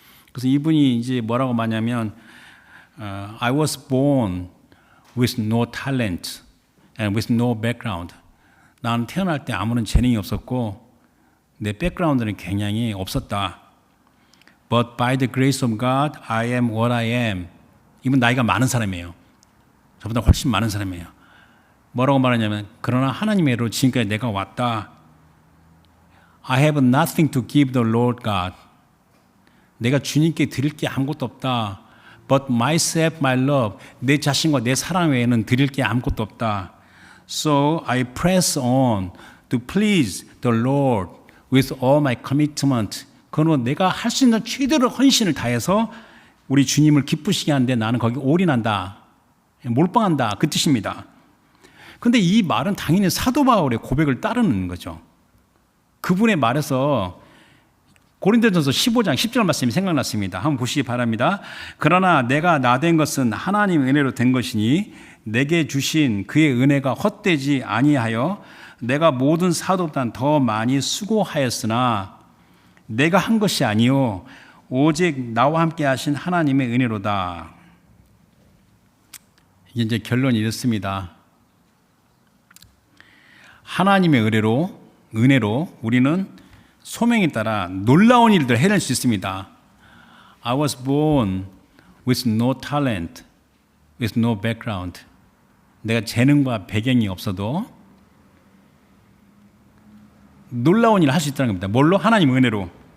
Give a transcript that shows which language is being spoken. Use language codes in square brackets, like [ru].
[ko] 그래서 이분이 이제 뭐라고 말하냐면 [en] I was born with no talent and with no background. [ko] 나는 태어날 때 아무런 재능이 없었고 내 백그라운드는 굉장히 없었다. [en] But by the grace of God, I am what I am. [ko] 이분 나이가 많은 사람이에요. 저보다 훨씬 많은 사람이에요. 뭐라고 말하냐면 그러나 하나님의 은혜로 지금까지 내가 왔다. [en] I have nothing to give the Lord God. [ko] 내가 주님께 드릴 게 아무것도 없다. [en] But myself, my love. [ko] 내 자신과 내 사랑 외에는 드릴 게 아무것도 없다. [en] So I press on to please the Lord with all my commitment. [ko] 그러므로 내가 할 수 있는 최대로 헌신을 다해서 우리 주님을 기쁘시게 하는데 나는 거기 올인한다. 몰빵한다. 그 뜻입니다. 그런데 이 말은 당연히 사도 바울의 고백을 따르는 거죠. 그분의 말에서 고린도전서 15장 10절 말씀이 생각났습니다. 한번 보시기 바랍니다. 그러나 내가 나 된 것은 하나님의 은혜로 된 것이니 내게 주신 그의 은혜가 헛되지 아니하여 내가 모든 사도보다 더 많이 수고하였으나 내가 한 것이 아니요 오직 나와 함께 하신 하나님의 은혜로다. 이게 이제 결론이 이렇습니다. 하나님의 은혜로 우리는 소명에 따라 놀라운 일들을 해낼 수 있습니다. [en] I was born with no talent, with no background. [ko] 내가 재능과 배경이 없어도 놀라운 일을 할 수 있다는 겁니다. 뭘로? 하나님의 은혜로.